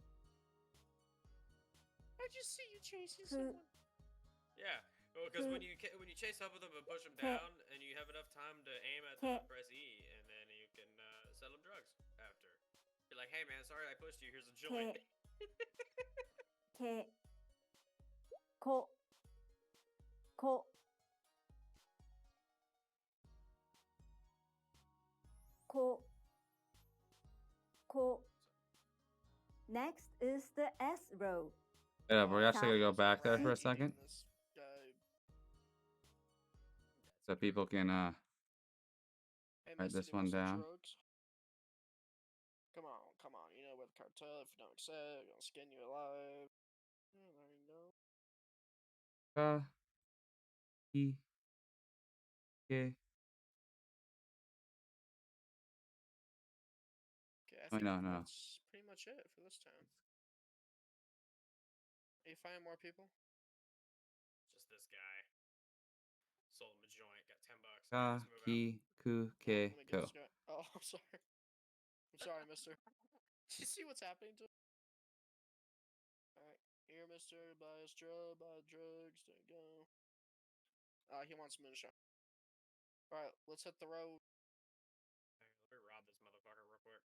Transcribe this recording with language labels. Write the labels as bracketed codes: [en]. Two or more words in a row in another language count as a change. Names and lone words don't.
[en] I just see you chasing someone. Yeah, because when you chase up with them and push them down, and you have enough time to aim at them and press E, and then you can sell them drugs after. You're like, hey man, sorry I pushed you. Here's a joint. [ja] Ke. Ko. Ko. Ko. Ko. [en] Next is the S row. Yeah, we're actually gonna go back there for a second, This guy. so people can Hey, write mister, this do you one want some down. drugs? Come on. You know we're the cartel. If you don't accept, we're gonna skin you alive. Yeah, there you go. [ja] Ka, ki, ke. [en] Okay, I Wait, think no. that's pretty much it for this town. Are you finding more people? Just this guy. Sold him a joint. Got $10. [ja] Ka, [en] Let's move out. [ja] ki, ku, ke, [en] Let me get [ja] ko. [en] this guy. Oh, I'm sorry. I'm sorry, mister. Do you see what's happening to him? Alright, here, mister. Buy drugs. There you go. He wants moonshine. Alright, let's hit the road. Hey, let me rob this motherfucker real quick.